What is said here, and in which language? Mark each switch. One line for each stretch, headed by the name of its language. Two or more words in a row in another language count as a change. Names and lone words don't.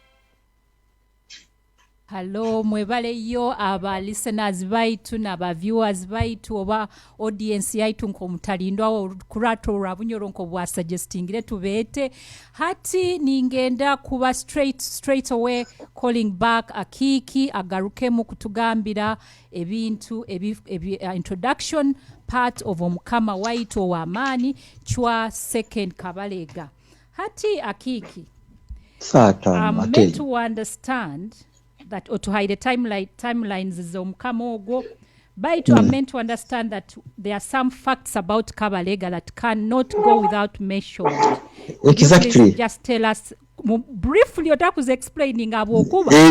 Nyoro: Hello, mwebaleyo aba listeners baitu n'aba viewers baitu oba audience yaitu nko mutalindwa kurato lwa Bunyoro nko bwa suggestingire tubeete hati ningenda kuba
English: straight away calling back
Nyoro: Akiki agaruke mu kutugambira ebintu
English: introduction part of
Nyoro: OMUKAMA waitu wa amani chwa second Kabalega. Hati Akiki,
English: I'm meant to understand that, or to hide the timelines is OMUKAMA ogo. But I'm meant to understand that there are some facts about Kabalega that cannot go without mentioned. Exactly. Just tell us briefly what was explaining abokuba.